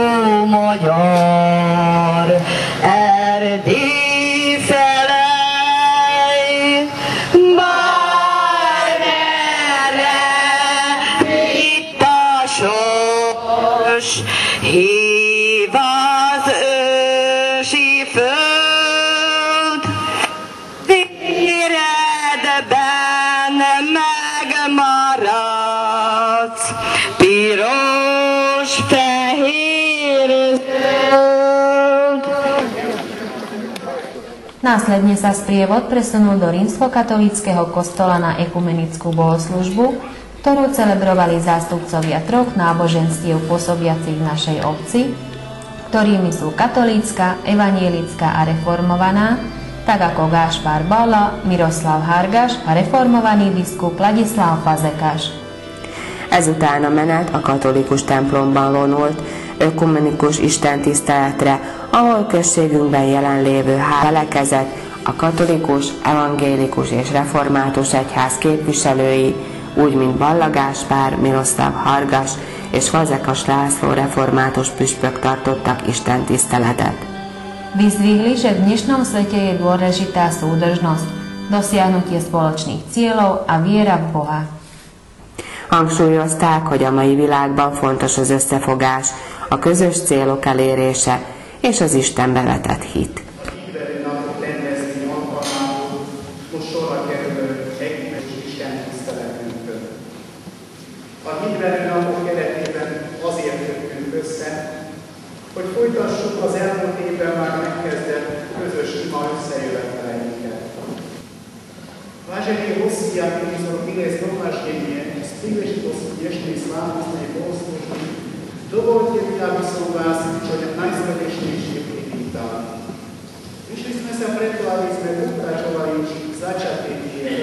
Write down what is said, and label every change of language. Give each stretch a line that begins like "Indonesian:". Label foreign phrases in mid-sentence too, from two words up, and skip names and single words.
Hungarian: magyar, Erdély felej, bármerre itt a sors, hív az ősi föld, véredben megmaradsz, piros, fehér, zöld.
Slovak: Následne sa sprievod presunul do rímskokatolíckeho kostola na ekumenickú bohoslužbu, ktorú celebrovali zástupcovia troch náboženstiev pôsobiacich v našej obci, ktorými sú katolícka, evanjelická a reformovaná, tak ako Gáspár Balla, Miroslav Hargas a reformovaný biskup Ladislav Fazekas.
Hungarian: Ezután a menet a katolikus templomban vonult, ökumenikus istentiszteletre, ahol községünkben jelenlévő felekezet, a katolikus, evangélikus és református egyház képviselői, úgy mint Balla Gáspár, Miroslav Hargas és Fazekas László református püspök tartottak istentiszteletet.
Slovak: Vyzdvihli, že v dnešnom svete je dôležitá súdržnosť, dosiahnutie spoločných cieľov a viera v Boha.
Hungarian: Hangsúlyozták, hogy a mai világban fontos az összefogás, a közös célok elérése és az Istenbe vetett hit. A Hídverő napok keretében azért jöttünk össze, hogy folytassuk az elmúlt évben már megkezdett közös ima összejöveteleinket.
Slovak: Vážení hostia, ktorí sú dnes zhromaždenie z príležitosti dnešnej slávnostnej bohoslužby, dovolte mi, aby som vás čo najsrdečnejšie privítal. Vyšli sme sa preto, aby sme pokračovali už v začatej viere.